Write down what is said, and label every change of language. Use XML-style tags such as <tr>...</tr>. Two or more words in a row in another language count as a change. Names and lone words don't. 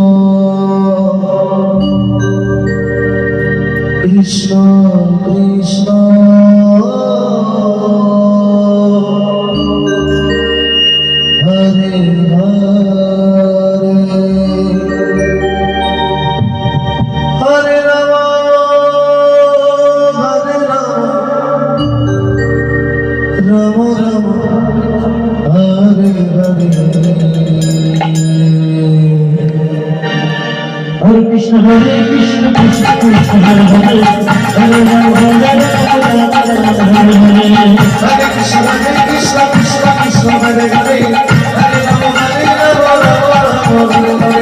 <sa>কৃষ্ণ কৃষ্ণ হরে হরে রাম রাম হরে হরে हरे कृष्ण कृष्ण कृष्ण हरे हरे हरे राम हरे राम हरे हरे हरे कृष्ण कृष्ण कृष्ण हरे हरे हरे राम हरे हरे</sa>